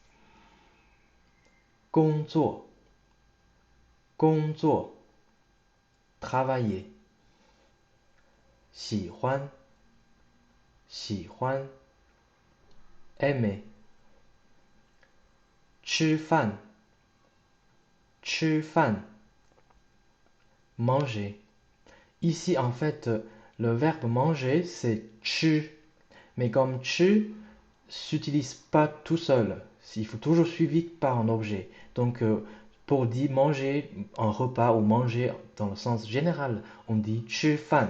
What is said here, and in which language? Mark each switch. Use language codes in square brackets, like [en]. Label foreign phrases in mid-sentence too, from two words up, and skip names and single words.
[zh] 工作, 工作, travailler. 喜欢, 喜欢, aimer. 吃饭, 吃饭, [fr] manger. Ici, en fait, le verbe manger, c'est 吃. Mais comme 吃s'utilise pas tout seul, il faut toujours suivi par un objet. Donc, pour dire manger un repas ou manger dans le sens général, on dit 吃饭.